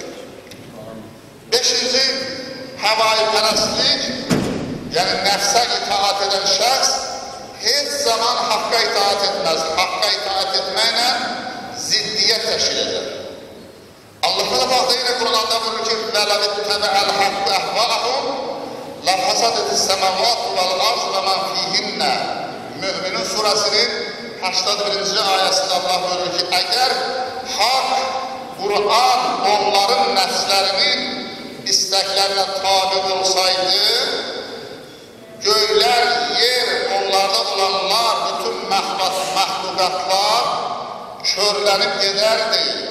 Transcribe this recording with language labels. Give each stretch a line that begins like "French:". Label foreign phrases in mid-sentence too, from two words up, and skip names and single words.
Azerbaijani: 5-ci, havai pərəstlik, yəni nəfsə itaat edən şəxs heç zaman haqqa itaat etməz. Haqqa itaat etməklə ziddiyyət təşkil edir. Allah da yine Kur'an'da buyurur ki
Arabic: وَلَوِ اتَّبَعَ الْحَقُّ أَهْوَاءَهُمْ لَفَسَدَتِ السَّمَاوَاتُ وَالْأَرْضُ وَمَنْ فِيهِنَّ
Azerbaijani: Mü'minun surasının 81. ayəsində Allah buyurur ki, əgər haqq, Kur'an onların nəfslərinin istəklərinə tabi olsaydı, göylər, yer, onlarda olanlar, bütün məxluqatlar körlənib gedərdi.